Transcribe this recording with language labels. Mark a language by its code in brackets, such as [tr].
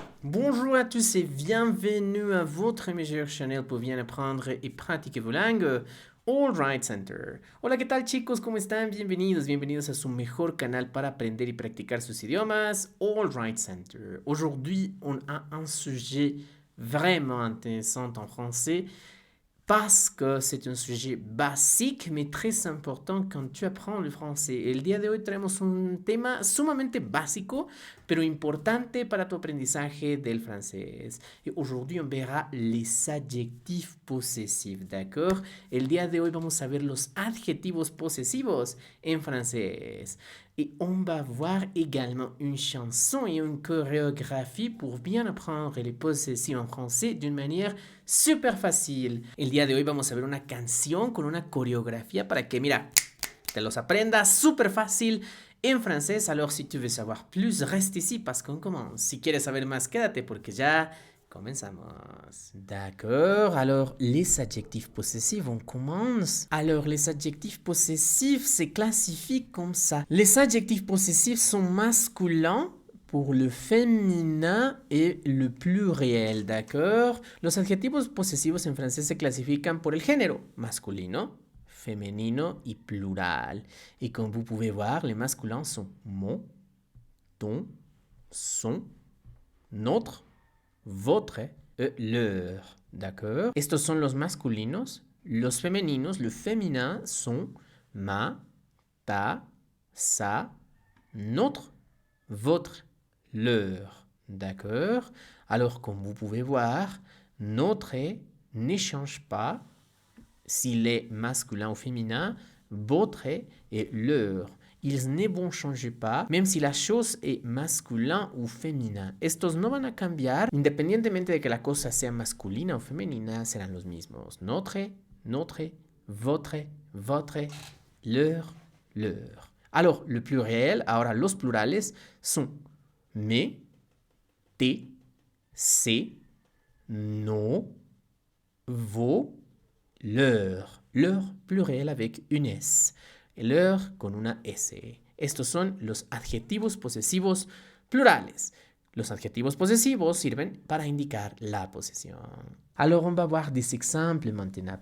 [fr] Bonjour à tous et bienvenue à votre meilleur channel pour bien apprendre [es] y practicar [fr] vos langues, All Right Center. [es] Hola, ¿qué tal chicos? ¿Cómo están? Bienvenidos a su mejor canal para aprender y practicar sus idiomas, All Right Center. [fr] Aujourd'hui, on a un sujet vraiment intéressant en français parce que c'est un sujet básico, mais très important quand tu apprends le français. [es] El día de hoy traemos un tema sumamente básico, pero importante para tu aprendizaje del francés. [fr] Et aujourd'hui, on verra les adjectifs possessifs, d'accord? [es] El día de hoy vamos a ver los adjetivos posesivos en francés. [fr] Et on va voir également une chanson et une chorégraphie pour bien apprendre les possessifs en français d'une manière súper fácil. [es] El día de hoy vamos a ver una canción con una coreografía para que, mira, te los aprendas súper fácil en francés. [fr] Alors, si tu veux savoir plus, reste ici parce qu'on commence. [es] Si quieres saber más, quédate porque ya comenzamos. [fr] D'accord, alors les adjectifs possessifs, on commence. Alors, les adjectifs possessifs se classifient comme ça. Les adjectifs possessifs sont masculins pour le féminin et le pluriel, d'accord? [es] Los adjetivos posesivos en francés se clasifican por el género, masculino, femenino y plural. [fr] Et comme vous pouvez voir, les masculins sont mon, ton, son, notre, votre et leur, d'accord? [es] Estos son los masculinos. Los femeninos, [fr] le féminin sont ma, ta, sa, notre, votre, leur. D'accord? Alors, comme vous pouvez voir, notre ne change pas s'il est masculin ou féminin, votre et leur. Ils ne vont changer pas, même si la chose est masculin ou féminin. [es] Estos no van a cambiar, independientemente de que la cosa sea masculina o femenina, serán los mismos. [fr] Notre, votre, leur, leur. Alors, le pluriel, [es] ahora los plurales [fr] sont mes, tes, ses, nos, vos, leur. Leur pluriel avec une S. Et leur [es] con una S. Estos son los adjetivos posesivos plurales. Los adjetivos posesivos sirven para indicar la posesión. [fr] Alors, on va voir des exemples maintenant.